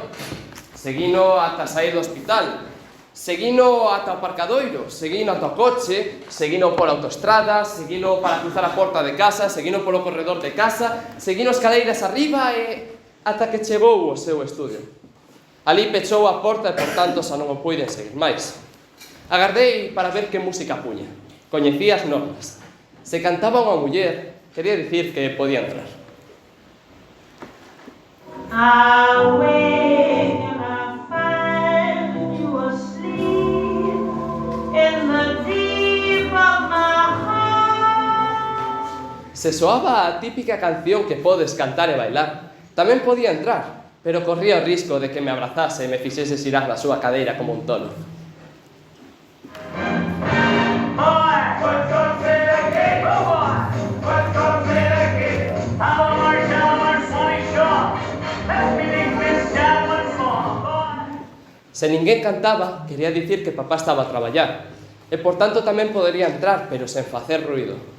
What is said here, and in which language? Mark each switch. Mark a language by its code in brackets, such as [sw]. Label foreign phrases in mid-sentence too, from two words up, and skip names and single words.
[gl] Seguino ata sair do hospital. Seguino ata o aparcadoiro, seguino ata o coche, seguino pola autoestrada, seguino para cruzar a porta de casa, seguino polo corredor de casa, seguino escaleiras arriba e ata que chegou ao seu estudio. Ali pechou a porta e, por tanto, xa non o puiden seguir máis. Agardei para ver que música puña. Coñecía as normas. Se cantaba unha muller, quería dicir que podía entrar. [en] Awake and I find you asleep in the deep of my heart. [gl] Se soaba a típica canción que podes cantar e bailar, tamén podía entrar, pero corría o risco de que me abrazase e me fixese xirar na súa cadeira como un tolo. Se ninguén cantaba, quería dicir que papá estaba a traballar, e por tanto tamén podería entrar, pero sen facer ruído.